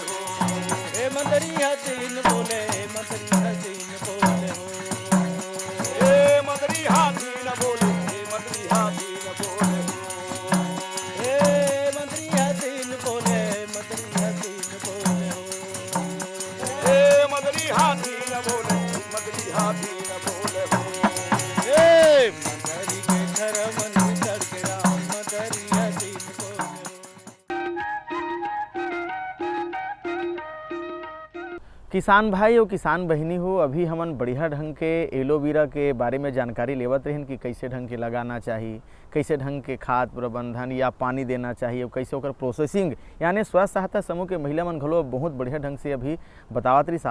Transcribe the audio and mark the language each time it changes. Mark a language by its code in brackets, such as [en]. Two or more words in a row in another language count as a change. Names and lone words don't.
[hne] हे मदरिया दिन बोले मदरिया दिन बोले ए मदरी हाथी न बोले ए मदरी हाथी न बोले हे मदरिया दिन बोले मदरिया दिन बोले ए मदरी हाथी न बोले मदरी हाथी न बोले हे मदरी के घर मन सड़क राम मदरिया दिन बोले किसान भाई और किसान बहिनी हो, अभी हमन बढ़िया ढंग के एलोवेरा के बारे में जानकारी लेवत रहन कि कैसे ढंग के लगाना चाहिए, कैसे ढंग के खाद प्रबंधन या पानी देना चाहिए और कैसे ओकर प्रोसेसिंग यानी स्व सहायता समूह के महिला मन घलो बहुत बढ़िया ढंग से अभी बतावत रही।